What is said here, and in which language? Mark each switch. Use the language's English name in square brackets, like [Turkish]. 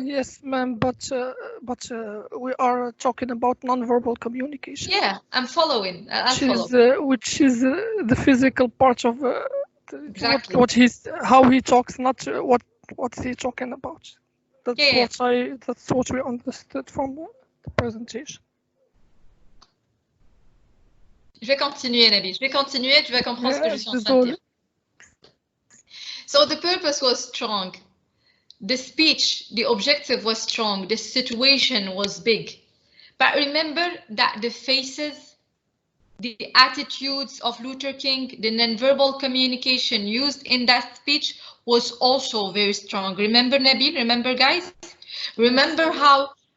[English] yes, ma'am, but we are talking about non-verbal communication. Yeah, I'm following. Which is the physical part of exactly how he talks, not what's he talking about. That's yeah. That's what we understood from the presentation. [French] Je vais continuer, Nabil. Je vais continuer. Tu vas comprendre ce que je suis en train de dire. [English] So the purpose was strong. The speech, the objective was strong. The situation was big. But remember that the faces, the attitudes of Luther King, the nonverbal communication used in that speech was also very strong. Remember, Nabil? Remember, guys? Remember how...